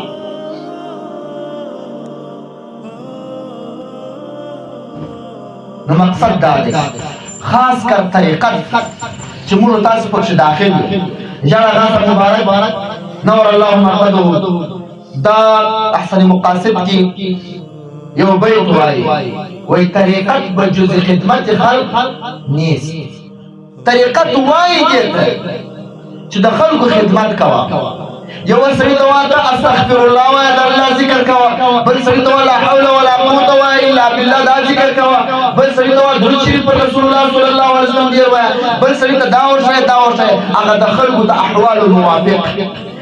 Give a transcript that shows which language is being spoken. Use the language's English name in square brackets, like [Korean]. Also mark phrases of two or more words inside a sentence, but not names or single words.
[Pashto] نو مقصد دا دی خاص کر طریقت چې موږ تاسو پکې داخل یو یا غاصب مبارک [Arabic] نور الله مرقده [Pashto] دا احسن مقاصد کې یو بیت وایي [Persian] طریقت بجز خدمت خلق نیست [Pashto] طریقت وایي دې چې د خلکو خدمت کوه یو سړی ته واته [Arabic] استغفر الله [Pashto] وای د الله ذکر کوه بل سړی ته [Arabic] لا حول ولا قوت [Pashto] وای [Arabic] الا بالله [Pashto] دا ذکر کوه بل سړی ته درود شریف پر [Arabic] رسول الله صلی الله علیه وسلم [Pashto] دی وای بل سړی ته دا ورشه هغه د خلکو د احوال موافق